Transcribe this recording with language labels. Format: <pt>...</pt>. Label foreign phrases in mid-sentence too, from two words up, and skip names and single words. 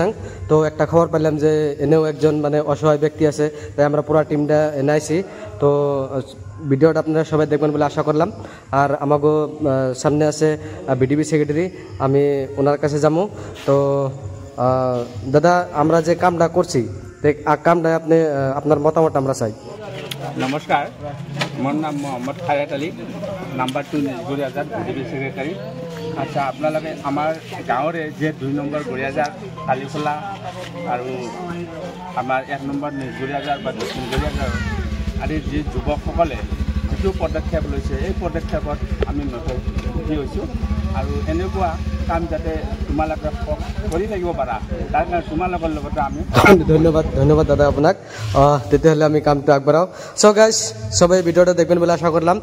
<bn>তো একটা খবর পেলাম যে এনেও একজন অসহায় ব্যক্তি আছে, তাই আমরা পুরো টিমটা এনে আইছি। তো ভিডিওটা আপনারা সবাই দেখবেন বলে আশা করলাম। আর আমাকে সামনে আছে বিডিপি সেক্রেটারি, আমি ওনার কাছে যাবো। তো দাদা, আমরা যে কামটা করছি, কামটা আপনি আপনার মতামত আমরা চাই।</bn> <as>নমস্কাৰ, মোৰ নাম মহম্মদ খায়াত আলী, নাম্বাৰ 2 নিজগুৰিয়াজাৰ বিজেপি ছেক্ৰেটাৰী। আচ্ছা, আপোনালোকে আমাৰ গাঁৱৰে যে 2 নম্বৰ গৰিয়াজাৰ কালিখোলা আৰু আমাৰ 1 নম্বৰ নিজগুৰিয়াজাৰ বা দক্ষিণ গৰিয়াজাৰ আদি যি যুৱকসকলে যিটো পদক্ষেপ লৈছে, এই পদক্ষেপত আমি সুখী হৈছোঁ। আৰু এনেকুৱা কাম যাতে তোমালোকে কৰি থাকিব পাৰা, তাৰ কাৰণে তোমালোকৰ লগতে আমি ধন্যবাদ দাদা আপনাক। তেতিয়াহ'লে আমি কামটো আগবঢ়াও।</as> <en>so guys,</en> <bn>সবাই ভিডিওটা দেখবেন বলে আশা করলাম।</bn>